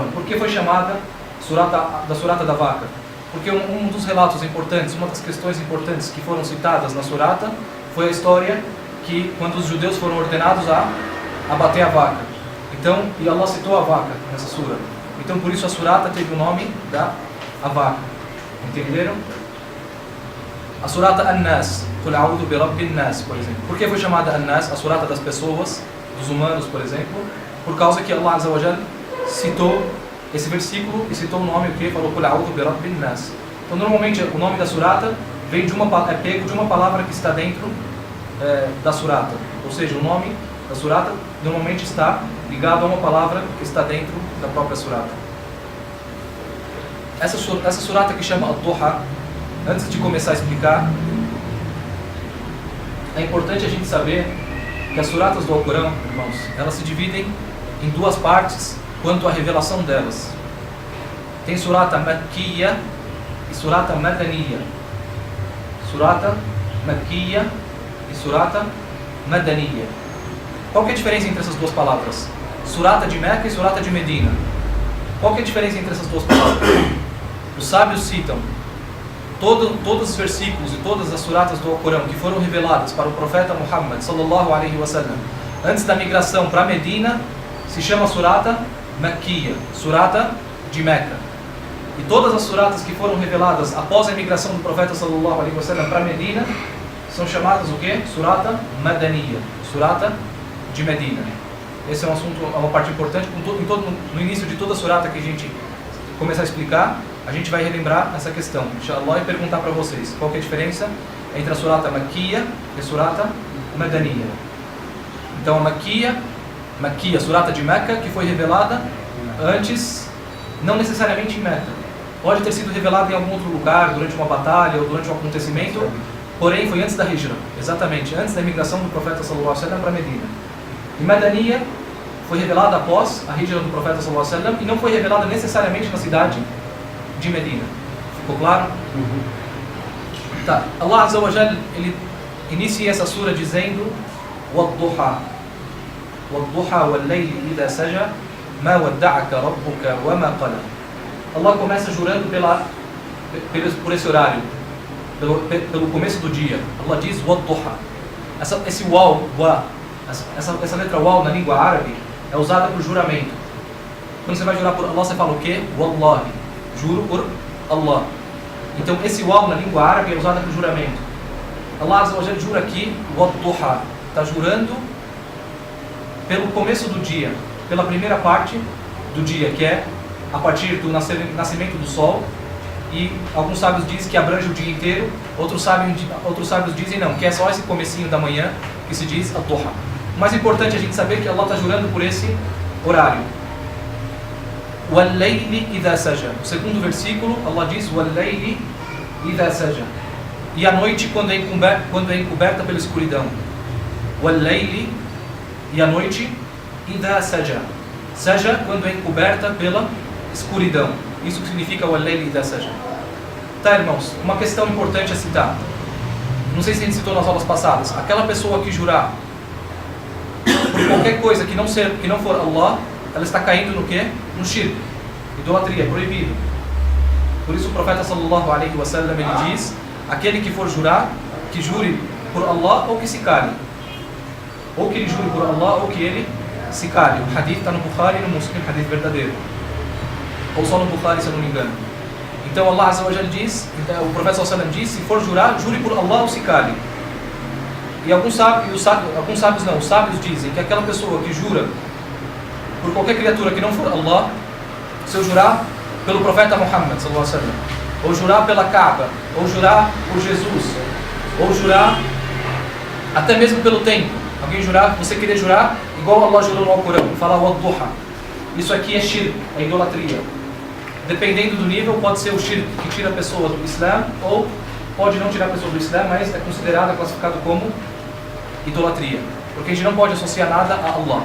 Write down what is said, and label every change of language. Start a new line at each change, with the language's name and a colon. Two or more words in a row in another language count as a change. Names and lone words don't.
Portuguese: Por que foi chamada da surata da vaca? Porque um dos relatos importantes, uma das questões importantes que foram citadas na surata foi a história que quando os judeus foram ordenados a abater a vaca. Então, e Allah citou a vaca nessa sura. Então, por isso a surata teve o nome da vaca. Entenderam? A surata An-Nas,
Arabic: قل أعوذ برب الناس,
Portuguese: por exemplo. Por que foi chamada An-Nas, a surata das pessoas, dos humanos, por exemplo? Por causa que Allah
Arabic: عز وجل
Portuguese: citou esse versículo e citou o nome, o que falou
Arabic: قل أعوذ برب الناس.
Portuguese: Então, normalmente o nome da surata vem é pego de uma palavra que está dentro da surata. Ou seja, o nome da surata normalmente está ligado a uma palavra que está dentro da própria surata. Essa surata que chama Ad-Duha, antes de começar a explicar, é importante a gente saber que as suratas do Alcorão, irmãos, elas se dividem em duas partes quanto à revelação delas. Tem surata Makkiya e surata Madaniya. Surata Makkiya e surata Madaniya. Qual que é a diferença entre essas duas palavras? Surata de Meca e surata de Medina. Qual que é a diferença entre essas duas palavras? Os sábios citam todos os versículos e todas as suratas do Alcorão que foram reveladas para o profeta Muhammad
Arabic: صلى الله عليه وسلم
Portuguese: antes da migração para Medina se chama surata Makkiya, surata de Meca. E todas as suratas que foram reveladas após a migração do profeta
Arabic: صلى الله عليه وسلم
Portuguese: para Medina são chamadas o quê? Surata Madaniya, surata de Medina. Esse é um assunto, é uma parte importante. No início de toda a surata que a gente começar a explicar, a gente vai relembrar essa questão, inshallah, e perguntar para vocês qual que é a diferença entre a surata Makkiya e a surata Madaniya. Então a Makkiya, surata de Meca, que foi revelada antes, não necessariamente em Meca. Pode ter sido revelada em algum outro lugar, durante uma batalha ou durante um acontecimento, porém foi antes da Hijra, exatamente, antes da imigração do profeta
Arabic: صلى الله عليه وسلم
Portuguese: para Medina. E Madaniya foi revelada após a Hijra do profeta
Arabic: صلى الله عليه وسلم
Portuguese: e não foi revelada necessariamente na cidade de Medina. Ficou claro? Tá.
Arabic: الله عز وجل,
Portuguese: ele inicia essa sura dizendo
Arabic: والضحى والضحى والليل إذا سجى ما ودعك ربك وما قلى.
Portuguese: Allah começa jurando por esse horário, pelo começo do dia. Allah diz Wad-Duha. Esse waw, essa letra waw na língua árabe é usada por juramento. Quando você vai jurar por Allah, você fala o quê? Wallahi. Juro por Allah. Então esse waw na língua árabe é usado por juramento. Allah
Arabic: عز وجل
Portuguese: jura aqui Wad-Duha. Está jurando pelo começo do dia, pela primeira parte do dia, que é a partir do nascimento do sol. E alguns sábios dizem que abrange o dia inteiro, outros sábios dizem não, que é só esse comecinho da manhã que se diz Ad-Duha. O mais importante é a gente saber que Allah está jurando por esse horário.
Arabic: والليل إذا سجى.
Portuguese: O segundo versículo, Allah diz
Arabic: والليل إذا سجى.
Portuguese: E a noite quando é encoberta pela escuridão. Wal-Layli, e a noite
Arabic: إذا سجى.
Portuguese: Saja quando é encoberta pela escuridão. Isso significa
Arabic: والليل إذا سجى.
Portuguese: Tá, irmãos, uma questão importante a citar. Não sei se a gente citou nas aulas passadas. Aquela pessoa que jurar por qualquer coisa que não for Allah, ela está caindo no quê? No shirk, idolatria, proibido. Por isso o profeta
Arabic: صلى الله عليه وسلم
Portuguese: ele diz: aquele que for jurar, que jure por Allah ou que se cale. Ou que ele jure por Allah ou que ele se cale. O hadith está no Bukhari e no Muslim, hadith verdadeiro. Ou só no Bukhari, se eu não me engano. Então Allah
Arabic: عز وجل
Portuguese: diz, o profeta
Arabic: صلى الله عليه وسلم
Portuguese: diz: se for jurar, jure por Allah ou se cale. E os sábios dizem que aquela pessoa que jura por qualquer criatura que não for Allah, se eu jurar pelo profeta Muhammad
Arabic: صلى الله عليه وسلم,
Portuguese: ou jurar pela Kaaba, ou jurar por Jesus, ou jurar até mesmo pelo templo, alguém jurar, você querer jurar igual Allah jurou no Alcorão, falar Wad-Duha, isso aqui é shirk, é idolatria. Dependendo do nível, pode ser o shirk que tira a pessoa do Islã, ou pode não tirar a pessoa do Islã, mas é considerado, classificado como idolatria, porque a gente não pode associar nada a Allah.